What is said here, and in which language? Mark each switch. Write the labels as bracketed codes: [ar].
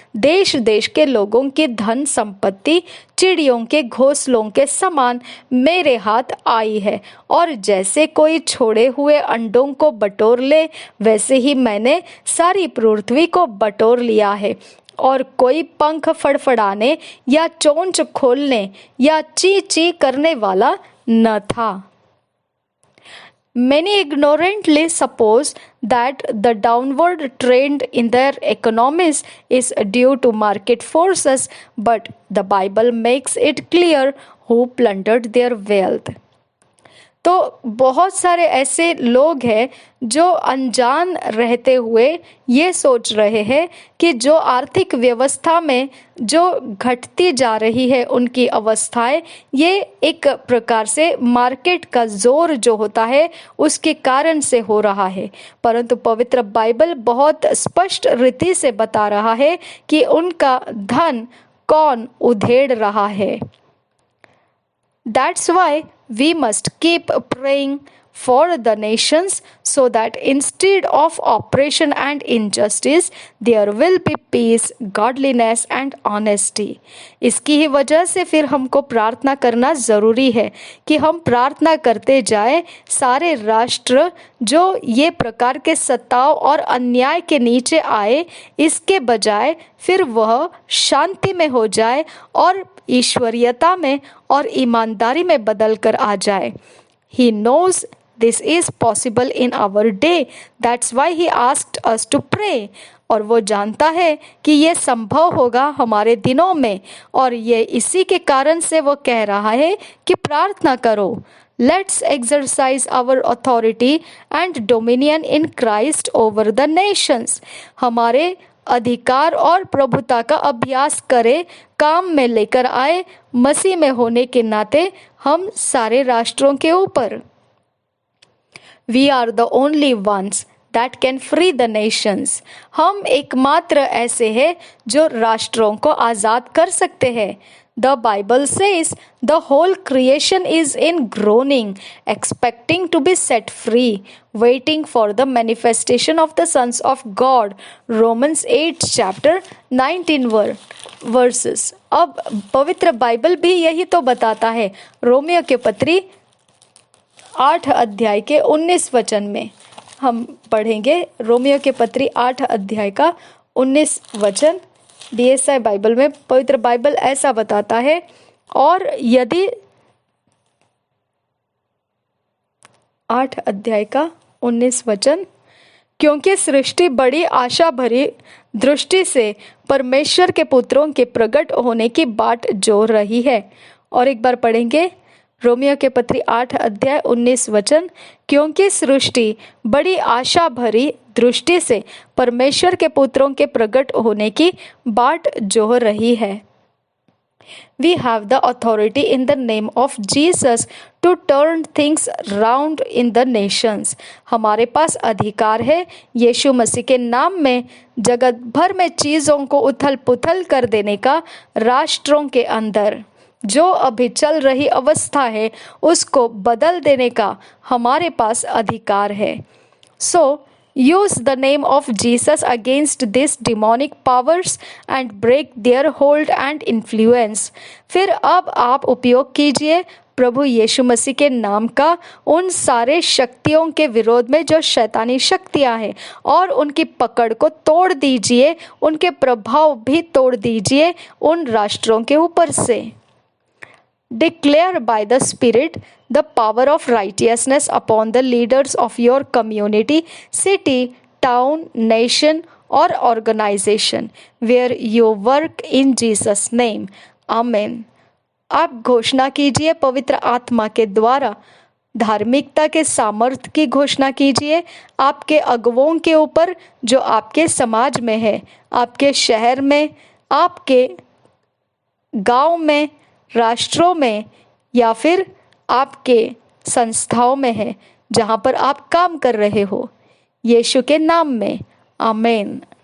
[hi] देश देश के लोगों की धन संपत्ति चिड़ियों के घोंसलों के समान मेरे हाथ आई है, और जैसे कोई छोड़े हुए अंडों को बटोर ले, वैसे ही मैंने सारी पृथ्वी को बटोर लिया है। और कोई पंख फड़फड़ाने या चोंच खोलने या ची ची करने वाला न था। [en] Many ignorantly suppose that the downward trend in their economies is due to market forces, but the Bible makes it clear who plundered their wealth. [hi] तो बहुत सारे ऐसे लोग हैं जो अनजान रहते हुए ये सोच रहे हैं कि जो आर्थिक व्यवस्था में जो घटती जा रही है उनकी अवस्थाएं, ये एक प्रकार से मार्केट का जोर जो होता है उसके कारण से हो रहा है। परंतु पवित्र बाइबल बहुत स्पष्ट रीति से बता रहा है कि उनका धन कौन उधेड़ रहा है। [en] That's why we must keep praying for the nations, so that instead of oppression and injustice, there will be peace, godliness and honesty. [hi] इसकी ही वजह से फिर हमको प्रार्थना करना ज़रूरी है कि हम प्रार्थना करते जाए सारे राष्ट्र जो ये प्रकार के सताव और अन्याय के नीचे आए, इसके बजाय फिर वह शांति में हो जाए और ईश्वरीयता में और ईमानदारी में बदल कर आ जाए। [en] He knows this is possible in our day. That's why he asked us to pray. [hi] और वो जानता है कि ये संभव होगा हमारे दिनों में, और ये इसी के कारण से वो कह रहा है कि प्रार्थना करो। [en] Let's exercise our authority and dominion in Christ over the nations. [hi] हमारे अधिकार और प्रभुता का अभ्यास करे, काम में लेकर आए मसीह में होने के नाते हम सारे राष्ट्रों के ऊपर। [en] We are the only ones that can free the nations. [hi] हम एकमात्र ऐसे हैं जो राष्ट्रों को आज़ाद कर सकते हैं। [en] The Bible says the whole creation is in groaning, expecting to be set free, waiting for the manifestation of the sons of God. Romans 8 chapter 19 verses. [hi] अब पवित्र बाइबल भी यही तो बताता है। रोमियो के पत्री 8 अध्याय के 19 वचन में हम पढ़ेंगे। रोमियो के पत्री 8 अध्याय का 19 वचन DSI बाइबल में पवित्र बाइबल ऐसा बताता है, और यदि 8 अध्याय का 19 वचन, क्योंकि सृष्टि बड़ी आशा भरी दृष्टि से परमेश्वर के पुत्रों के प्रकट होने की बाट जोह रही है। और एक बार पढ़ेंगे रोमियो के पत्री 8 अध्याय 19 वचन, क्योंकि सृष्टि बड़ी आशा भरी दृष्टि से परमेश्वर के पुत्रों के प्रकट होने की बाट जोह रही है। [en] We have the authority in the name of Jesus to turn things round in the nations. [hi] हमारे पास अधिकार है यीशु मसीह के नाम में जगत भर में चीज़ों को उथल पुथल कर देने का, राष्ट्रों के अंदर जो अभी चल रही अवस्था है उसको बदल देने का हमारे पास अधिकार है। [en] So use the name of Jesus against these demonic powers and break their hold and influence. [hi] फिर अब आप उपयोग कीजिए प्रभु यीशु मसीह के नाम का उन सारे शक्तियों के विरोध में जो शैतानी शक्तियां हैं, और उनकी पकड़ को तोड़ दीजिए, उनके प्रभाव भी तोड़ दीजिए उन राष्ट्रों के ऊपर से। [en] Declare by the Spirit the power of righteousness upon the leaders of your community, city, town, nation or organization where you work in Jesus name. Amen. [hi] आप घोषणा कीजिए पवित्र आत्मा के द्वारा धार्मिकता के सामर्थ्य की घोषणा कीजिए आपके अगुवों के ऊपर जो आपके समाज में है, आपके शहर में, आपके गांव में, राष्ट्रों में, या फिर आपके संस्थाओं में है जहां पर आप काम कर रहे हो, यीशु के नाम में। आमीन।